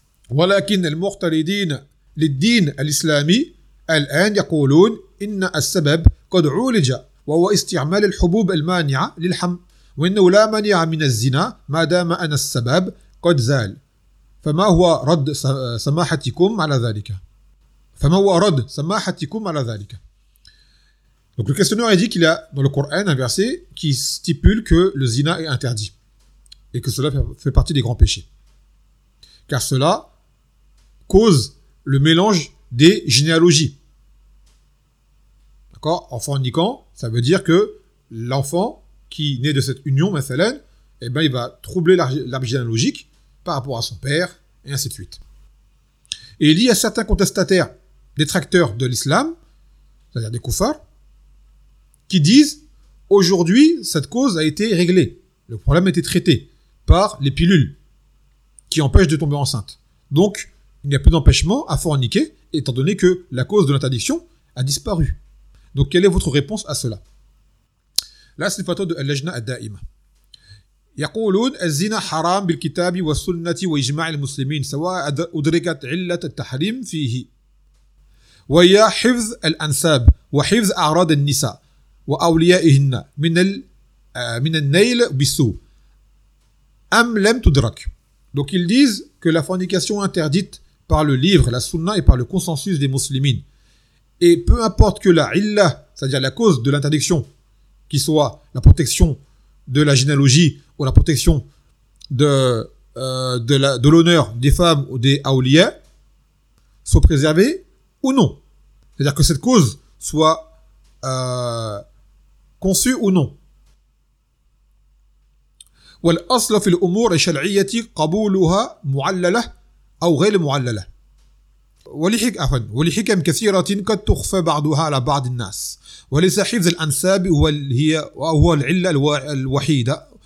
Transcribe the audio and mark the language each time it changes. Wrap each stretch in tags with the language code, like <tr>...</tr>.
<ar>ولكن المقتلدين للدين الإسلامي الآن يقولون إن السبب قد عولج وهو استعمال الحبوب المانعة للحمل وإنه لا مانع من الزنا ما دام أن السبب قد زال فما هو رد سماحتكم على ذلك فما هو رد سماحتكم على ذلك</ar> <fr>Donc le questionneur a dit qu'il y a dans le Coran un verset qui stipule que le zina est interdit et que cela fait partie des grands péchés. Car cela cause le mélange des généalogies. D'accord ? En forniquant, ça veut dire que l'enfant qui naît de cette union, Mathalène, eh ben il va troubler l'arbre généalogique par rapport à son père, et ainsi de suite. Et il y a certains contestataires, détracteurs de l'islam, c'est-à-dire des koufars, qui disent, aujourd'hui, cette cause a été réglée. Le problème a été traité par les pilules qui empêchent de tomber enceinte. Donc, il n'y a plus d'empêchement à forniquer, étant donné que la cause de l'interdiction a disparu. Donc, quelle est votre réponse à cela ? Là, c'est le fatwa de Al-Lajna Al-Da'im.</fr> <ar>يقولون الزنا حرام بالكتاب والسنة وإجماع المسلمين سواء أدركت علة التحريم فيه ويا حفظ الأنساب وحفظ أعراض النساء وأوليائهن من النيل بالسوء أم لم تدرك</ar> <fr>Donc ils disent que la fornication interdite par le livre, la sunna et par le consensus des musulmans. Et peu importe que la illa, c'est-à-dire la cause de l'interdiction, qui soit la protection de la généalogie ou la protection de l'honneur des femmes ou des aouliens soit préservée ou non. C'est-à-dire que cette cause soit conçue ou non.</fr> <ar>والأصل في الأمور الشرعية قبولها معللة أو غير معللة. ولحكم كثيرة قد تخفى بعضها على بعض الناس. وليس حفظ الأنساب هو العلة الوحيدة.</ar>